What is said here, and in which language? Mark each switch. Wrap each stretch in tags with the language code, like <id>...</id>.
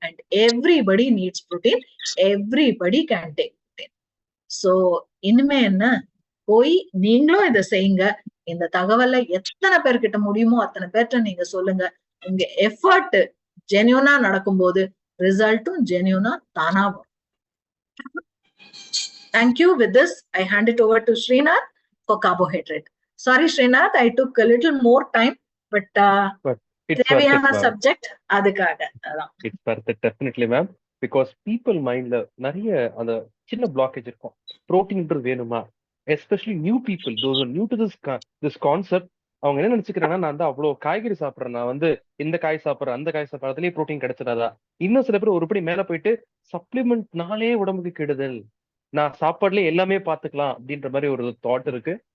<en>And everybody needs protein, everybody can take protein.</en> <ta>So இனிமே என்ன, போய் நீங்களும் இதை செய்யுங்க. இந்த தகவலை எத்தனை பேர்கிட்ட முடியுமோ அத்தனை பேர்கிட்ட நீங்க சொல்லுங்க. உங்க எஃபர்ட் ஜென்யூனா நடக்கும்போது ரிசல்ட்டும் ஜென்யூனா தானா வரும்.</ta> <en>Thank you. With this, I hand it over to Srinath for carbohydrate. Sorry, Srinath, I took a little more time, but</en> <ta>தேவையான சப்ஜெக்ட் அதுக்காக.</ta> <en>It's worth it, definitely, ma'am.</en> <ta>Because people mindல நிறைய அந்த சின்ன பிளாக்கேஜ் இருக்கும், புரோட்டீன்ன்றது வேணுமா, especially new people,</ta> <en>those are new to this concept.</en> <ta>அவங்க என்ன நினைச்சுக்கிறாங்கன்னா, நான் வந்து அவ்வளவு காய்கறி சாப்பிட்றேன், நான் வந்து இந்த காய் சாப்பிட்றேன் அந்த காய் சாப்பிட்றேன் அதுலயே புரோட்டீன் கிடைச்சிடாதா. இன்னும் சில பேர் ஒருபடி மேல போயிட்டு சப்ளிமெண்ட்னாலே உடம்புக்கு கெடுதல், நான் சாப்பாடுல எல்லாமே பாத்துக்கலாம் அப்படின்ற மாதிரி ஒரு தாட் இருக்கு.</ta>